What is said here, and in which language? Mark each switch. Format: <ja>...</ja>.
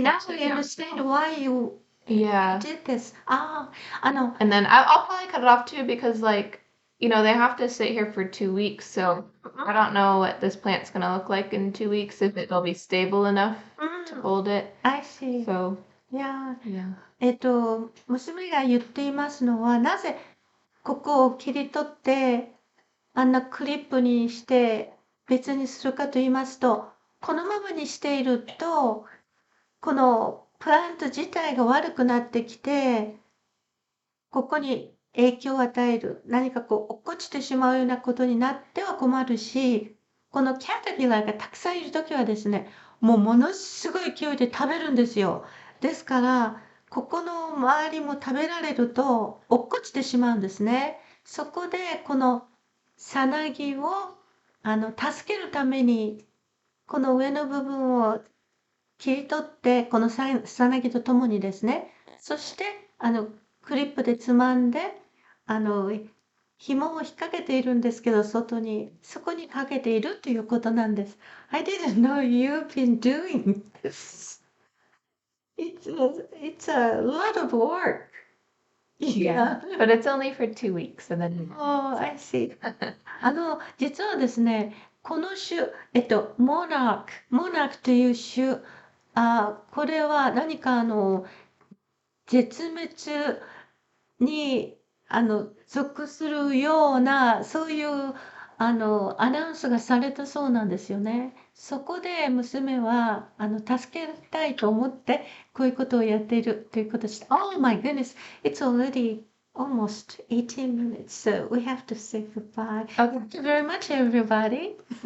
<en>Now I understand why you did this. And then I'll probably cut it off too because like they have to sit here for 2 weeks, so I don't know what this plant's gonna look like in 2 weeks, if it'll be stable enough to hold it. I see. So Yeah. yeah.</en> <ja>娘が言っていますのは、なぜここを切り取ってあんなクリップにして別にするかと言いますと、このままにしていると、このプラント自体が悪くなってきて、ここに影響を与える、何かこう落っこちてしまうようなことになっては困るし、このキャタピラーがたくさんいるときはですね、もうものすごい勢いで食べるんですよ。ですから、ここの周りも食べられると落っこちてしまうんですね。そこでこのさなぎを助けるためにこの上の部分を切り取ってこのさなぎとともにですね、そしてクリップでつまんで紐を引っ掛けているんですけど、外にそこにかけているということなんです。</ja> <en>I didn't know you've been doing this. It's a lot of work. Yeah. But it's only for 2 weeks and then. Oh, I see.</en> <ja>実はですね、この種、モナークという種、これは何か絶滅に、属するような、そういう、アナウンスがされたそうなんですよね。そこで娘は、助けたいと思って、こういうことをやっているということでした。</ja> <en>Oh my goodness, it's already almost 18 minutes, so we have to say goodbye. Okay. Thank you very much, everybody.</en>